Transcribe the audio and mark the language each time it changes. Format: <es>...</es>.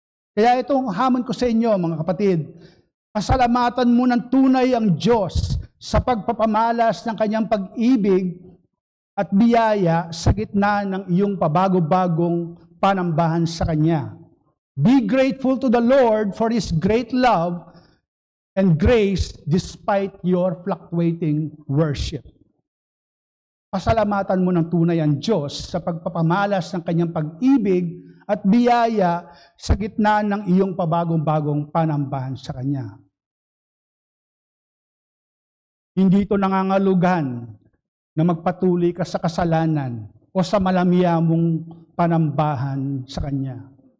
<tl>Kaya itong hamon ko sa inyo, mga kapatid, pasalamatan mo ng tunay ang Diyos sa pagpapamalas ng kanyang pag-ibig at biyaya sa gitna ng iyong pabago-bagong panambahan sa Kanya.</tl> <en>Be grateful to the Lord for His great love and grace despite your fluctuating worship.</en> <tl>Pasalamatan mo ng tunay ang Diyos sa pagpapamalas ng kanyang pag-ibig at biyaya sa gitna ng iyong pabagong-bagong panambahan sa Kanya. Hindi ito nangangalugan na magpatuloy ka sa kasalanan o sa malamya mong panambahan sa Kanya.</tl>